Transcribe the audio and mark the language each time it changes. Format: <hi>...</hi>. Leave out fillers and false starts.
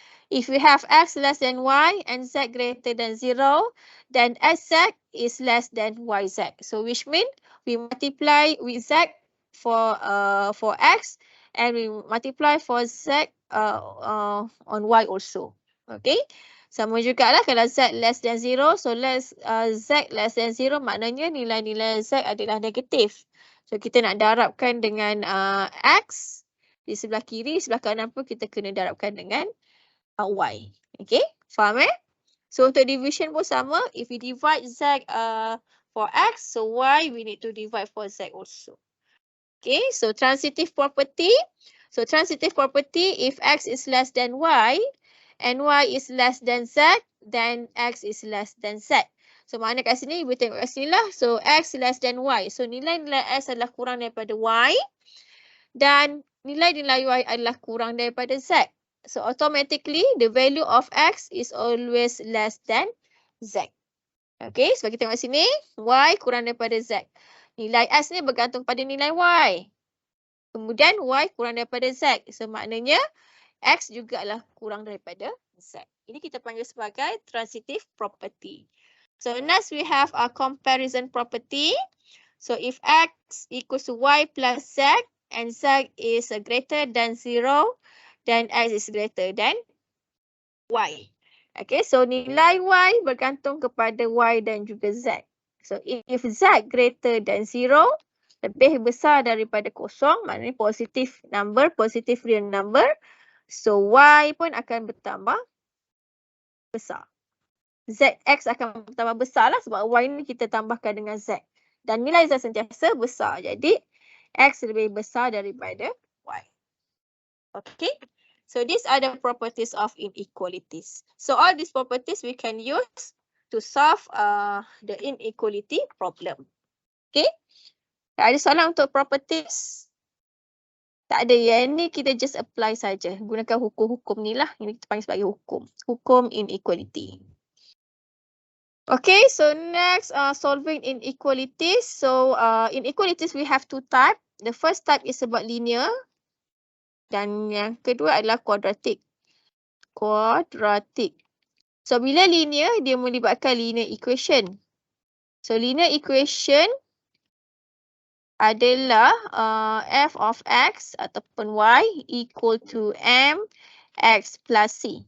<en>If we have X less than Y and Z greater than 0, then SZ is less than YZ. So which means we multiply with Z for X and we multiply for Z on Y also.</en> <ms>Okay. Sama jugalah kalau Z less than 0. So Z less than 0 maknanya nilai-nilai Z adalah negatif. So kita nak darabkan dengan X. Di sebelah kiri, sebelah kanan pun kita kena darabkan dengan Y.</ms> <en>Okay,</en> <ms>faham So untuk division pun sama.</ms> <en>If we divide Z for X, so Y we need to divide for Z also. Okay, so transitive property. So transitive property, if X is less than Y and Y is less than Z, then X is less than Z.</en> <ms>So mana kat sini, ibu tengok kat sini lah. So X less than Y. So nilai-nilai X adalah kurang daripada Y. Dan nilai-nilai Y adalah kurang daripada Z.</ms> <en>So automatically the value of X is always less than Z.</en> <ms>Okay, sebab kita tengok sini, Y kurang daripada Z. Nilai X ni bergantung pada nilai Y. Kemudian Y kurang daripada Z. So maknanya X juga adalah kurang daripada Z. Ini kita panggil sebagai transitive property.</ms> <en>So next we have a comparison property. So if X equals to Y plus Z, and Z is greater than 0, then X is greater than Y.</en> <ms>Okay, so nilai Y bergantung kepada Y dan juga Z.</ms> <en>So if Z greater than 0,</en> <ms>lebih besar daripada kosong, maknanya</ms> <en>positive number, positive real number.</en> <ms>So Y pun akan bertambah besar. X akan bertambah besar lah sebab Y ni kita tambahkan dengan Z. Dan nilai Z sentiasa besar. Jadi X lebih besar daripada Y. Okay.</ms> <en>So these are the properties of inequalities. So all these properties we can use to solve the inequality problem.</en> <ms>Okay. Tak ada soalan untuk properties? Tak ada. Yang ni kita just apply saja. Gunakan hukum-hukum ni lah. Ini kita panggil sebagai hukum. Hukum inequality.</ms> <en>Okay, so next solving inequalities. So inequalities we have two types. The first type is about linear.</en> <ms>Dan yang kedua adalah quadratic. Quadratic. So bila linear, dia melibatkan linear equation. So linear equation adalah f of x ataupun y equal to mx plus c.</ms>